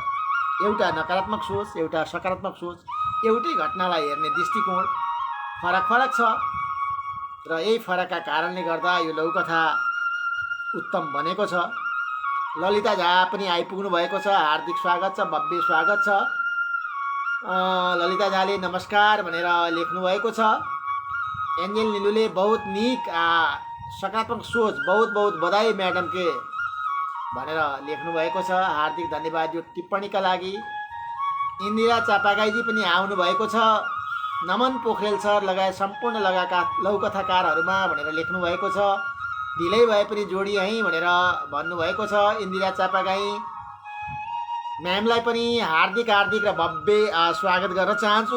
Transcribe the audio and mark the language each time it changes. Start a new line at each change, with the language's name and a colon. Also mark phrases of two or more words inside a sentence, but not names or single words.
Nepali: एउटा नकारात्मक सोच, एउटा सकारात्मक सोच, एउटै घटनालाई हेर्ने दृष्टिकोण फरक छ र यही फरकका कारणले गर्दा यो लौकथा उत्तम बनेको छ। ललिता झा पनि आइपुग्नु भएको छ, हार्दिक स्वागत छ, भव्य स्वागत छ। ललिता झाले नमस्कार भनेर लेख्नु भएको छ। एन्जेल निलुले
Maithili: बहुत निक सकारात्मक सोच, बहुत बहुत बधाई म्याडम के
Nepali: भनेर लेख्नु भएको छ। हार्दिक धन्यवाद यो टिप्पणीका लागि। इन्दिरा चापागाईजी पनि आउनु भएको छ। नमन पोखरेल सर लगायत सम्पूर्ण लौकथाकारहरूमा भनेर लेख्नु भएको छ। ढिलै भए पनि जोडी है भनेर भन्नुभएको छ इन्दिरा चापागाई म्यामलाई पनि हार्दिक र भव्य स्वागत गर्न चाहन्छु।